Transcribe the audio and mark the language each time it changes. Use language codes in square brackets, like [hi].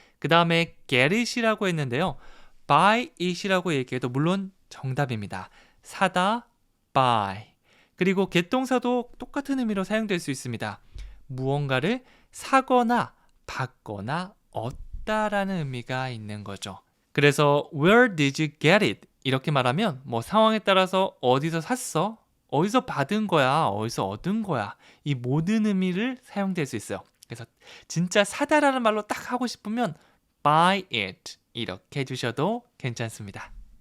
[ko] 그 다음에 [en] get it [ko] 이라고 했는데요. [en] buy it [ko] 이라고 얘기해도 물론 정답입니다. 사다, buy. 그리고 get 동사도 똑같은 의미로 사용될 수 있습니다. 무언가를 사거나 받거나 얻다라는 의미가 있는 거죠. [en] 그래서 where did you get it? [ko] 이렇게 말하면 뭐 상황에 따라서 어디서 샀어? 어디서 받은 거야? 어디서 얻은 거야? 이 모든 의미를 사용될 수 있어요. 그래서 진짜 사다라는 말로 딱 하고 싶으면 [en] buy it [ko] 이렇게 해주셔도 괜찮습니다.